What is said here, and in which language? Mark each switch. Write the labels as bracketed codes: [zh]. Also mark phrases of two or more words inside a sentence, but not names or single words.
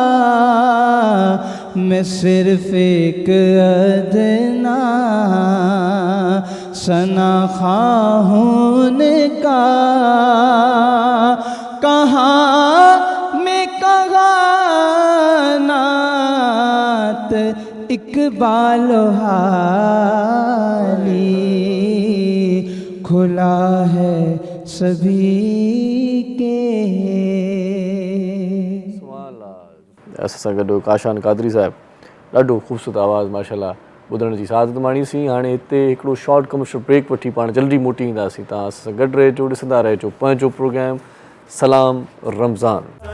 [ur] میں صرف ایک ادنا ثناخواں ہوں ان کا، کہاں میں کہاں نعت اقبال و حالی، کھلا ہے سبھی کے۔ [sd] असां सां गॾु काशान कादरी साहिबु, ॾाढो ख़ूबसूरत आवाज़ु माशाल्लाह ॿुधण जी सादत माणीसीं। हाणे हिते हिकिड़ो [en] short commercial break [sd] वठी पाण जल्दी मोटी ईंदासीं। तव्हां असां सां गॾु रहिजो, ॾिसंदा रहिजो पंहिंजो प्रोग्राम सलाम रमज़ान।